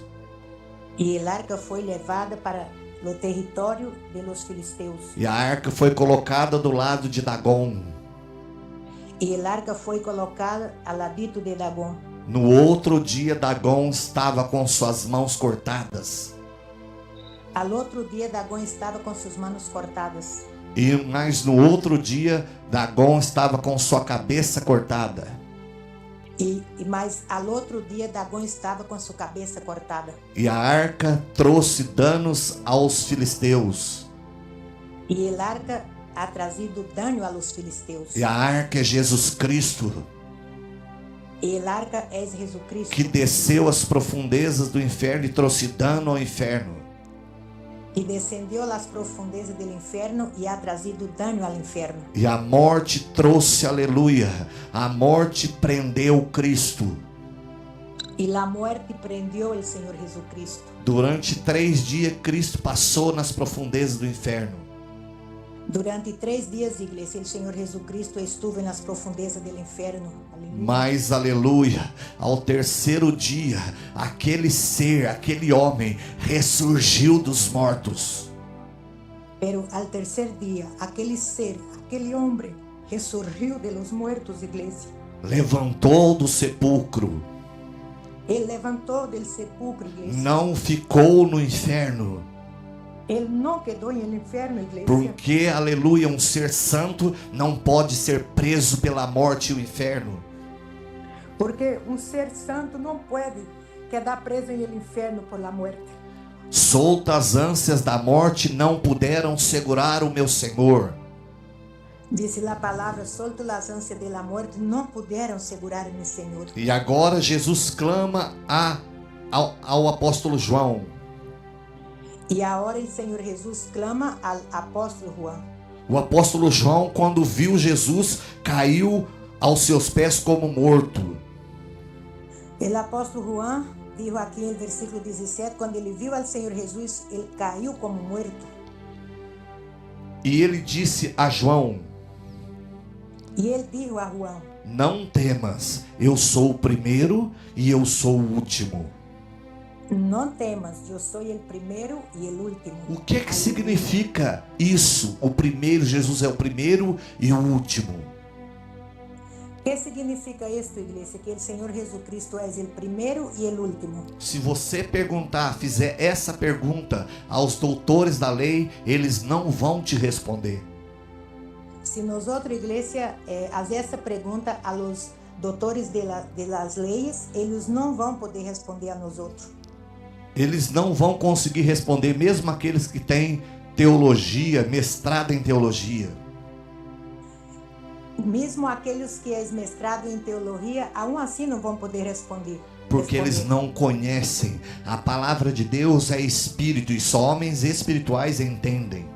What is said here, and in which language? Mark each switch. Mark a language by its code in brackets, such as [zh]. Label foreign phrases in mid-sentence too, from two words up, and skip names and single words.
[pt] E a arca foi levada para o território dos filisteus. E a arca foi colocada do lado de Dagom. E a arca foi colocada ao ladito de Dagom. No outro dia, Dagom estava com suas mãos cortadas. [es] Al otro día Dagón estaba con sus manos cortadas. [pt] Mas no outro dia, Dagom estava com sua cabeça cortada. [es] Mas al otro día Dagón estaba con su cabeza cortada. [pt] E a arca trouxe danos aos filisteus. [es] Y el arca ha trazido daño a los filisteus. [pt] E a arca é Jesus Cristo, [es] Y el arca es Jesucristo, [pt] que desceu às profundezas do inferno e trouxe dano ao inferno. [es] y descendió a las profundezas del infierno y ha trazido daño al infierno. [pt] E a morte trouxe, aleluia, a morte prendeu Cristo. [es] Y la muerte prendió el Señor Jesucristo. [pt] Durante 3 dias, Cristo passou nas profundezas do inferno. [es] Durante 3 días, iglesia, el Señor Jesucristo estuvo en las profundezas del infierno. Aleluya. [pt] Mas, aleluia, ao terceiro dia, aquele ser, aquele homem, ressurgiu dos mortos. [es] Pero al tercer día, aquel ser, aquel hombre, resurgió de los muertos, iglesia. [pt] Levantou do sepulcro. [es] Él levantó del sepulcro, iglesia. [pt] Não ficou no inferno. [es] Él no quedó en el infierno, iglesia. [pt] Porque, aleluia, um ser santo não pode ser preso pela morte e o inferno. [es] Porque un ser santo no puede quedar preso en el infierno por la muerte. [pt] Soltas ânsias da morte não puderam segurar o meu Senhor. [es] Dice la palabra, solto las ansias de la muerte, no pudieron segurar a mi Señor. [pt] E agora Jesus clama ao apóstolo João. [es] Y ahora el Señor Jesús clama al apóstolo Juan. [pt] O apóstolo João, quando viu Jesus, caiu aos seus pés como morto. [es] El apóstolo Juan dijo aquí en el versículo 17, cuando él vio al Señor Jesús, él cayó como muerto. [pt] E ele disse a João: [es] Y él dijo a Juan, [pt] não temas, eu sou o primeiro e eu sou o último. [es] no temas, yo soy el primero y el último. [pt] O que significa isso? O primeiro, Jesus é o primeiro e o último. [es] ¿Qué significa esto, iglesia? Que el Señor Jesucristo es el primero y el último. [pt] Se você fizer essa pergunta aos doutores da lei, eles não vão te responder. [es] Si nosotros, iglesia, hacer esta pregunta a los doutores de las leyes, ellos no van poder responder a nosotros. [pt] Eles não vão conseguir responder, mesmo aqueles que têm teologia, mestrado em teologia. Mesmo aqueles que é mestrado em teologia, aún assim não vão poder responder. Porque eles não conhecem. A palavra de Deus é espírito e só homens espirituais entendem.